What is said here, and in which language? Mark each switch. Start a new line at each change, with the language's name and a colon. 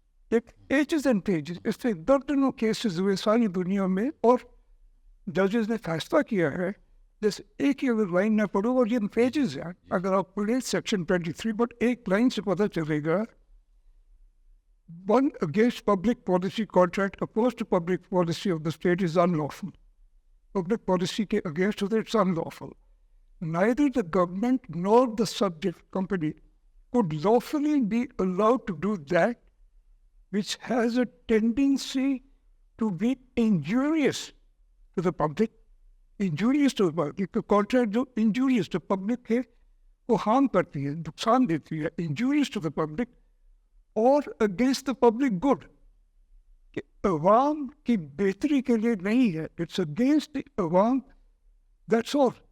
Urdu: ایک edges and pages, اس سے درجنوں کیسز ہوئے ساری دنیا میں, اور ججز نے فیصلہ کیا ہے. جیسے ایک ہی اگر لائن نہ پڑھو, اور یہ پیجز ہیں, اگر آپ پڑھیں سیکشن 23, بٹ ایک لائن سے پتہ چلے گا.
English: One against public policy contract opposed to public policy of the state is unlawful. Public policy ke against it, it's unlawful. Neither the government nor the subject company could lawfully be allowed to do that which has a tendency to be injurious to the public. Injurious to the public. The contract
Urdu: جو
English: injurious to public
Urdu: ہے وہ harm کرتی ہے, نقصان دیتی ہے.
English: Injurious to the public اور against the public good,
Urdu: کہ عوام کی بہتری کے لیے نہیں ہے,
English: It's against عوام, that's all.